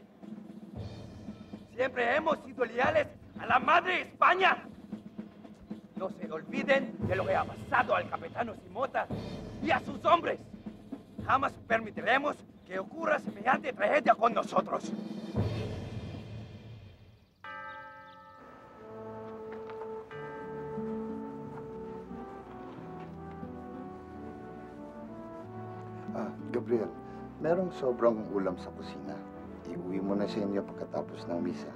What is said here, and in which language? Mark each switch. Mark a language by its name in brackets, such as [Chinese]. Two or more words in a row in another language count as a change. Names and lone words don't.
[Spanish] Siempre hemos sido leales a la madre España. No se olviden de lo que ha pasado al capitán Simota y a sus hombres. Jamás permitiremos que ocurra semejante tragedia con nosotros. [Filipino] Gabriel, merong sobrang ulam sa kusina. Iuwi mo na sa inyo pagkatapos ng misa.